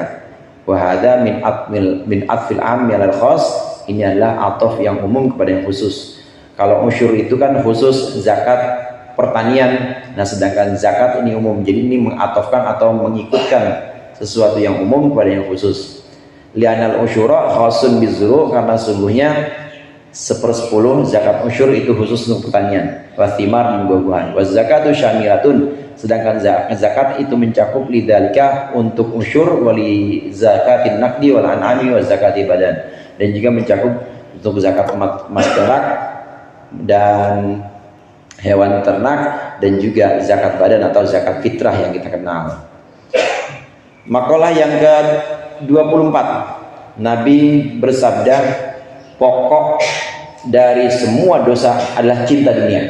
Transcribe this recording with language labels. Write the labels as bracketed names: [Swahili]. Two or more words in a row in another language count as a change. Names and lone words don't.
[Arabic] وهذا من عطف العام على الخاص, [Indonesian] ini adalah ataf yang umum kepada yang khusus. Kalau usyur itu kan khusus zakat pertanian, nah sedangkan zakat ini umum. Jadi ini mengatofkan atau mengikutkan sesuatu yang umum kepada yang khusus. [Arabic] لأن العشر خاص بالزروع, [Indonesian] karena sungguhnya 1/10 zakat usyur itu khusus untuk pertanian. Wastimar, buah-buahan. [Arabic] والزكاة شاملة, [Indonesian] sedangkan zakat itu mencakup lidzalika untuk usyur, [Arabic] ولزكاة النقد والأنعام وزكاة البدن, [Indonesian] dan juga mencakup untuk zakat emas perak dan hewan ternak, dan juga zakat badan atau zakat fitrah yang kita kenal. Makalah yang ke-24, Nabi bersabda, pokok dari semua dosa adalah cinta dunia.